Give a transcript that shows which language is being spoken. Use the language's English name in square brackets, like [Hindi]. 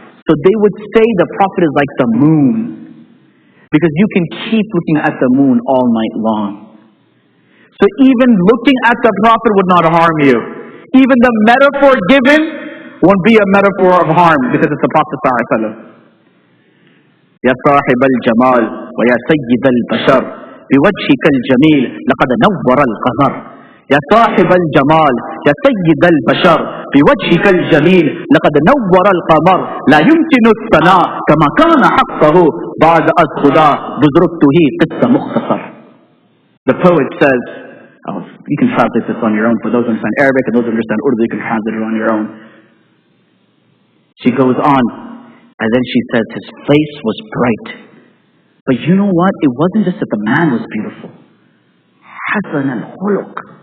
[English] So they would say the Prophet is like the moon. Because you can keep looking at the moon all night long. So even looking at the Prophet would not harm you. Even the metaphor given won't be a metaphor of harm because it's the Prophet ﷺ. [Arabic] يا صاحب الجمال ويا سيد البشر بوجهك الجميل لقد نور القمر. يا صاحب الجمال يا سيد البشر بوجهك الجميل لقد نور القمر لا يمكن الثناء كما كان حقه بعد أذ خدا بزرقته قصة مختصر. [English] The poet says, you can translate this on your own. For those who understand Arabic and those who understand Urdu, you can translate it on your own. She goes on, and then she says his face was bright. But you know what? It wasn't just that the man was beautiful. Hasan al-Khuluq.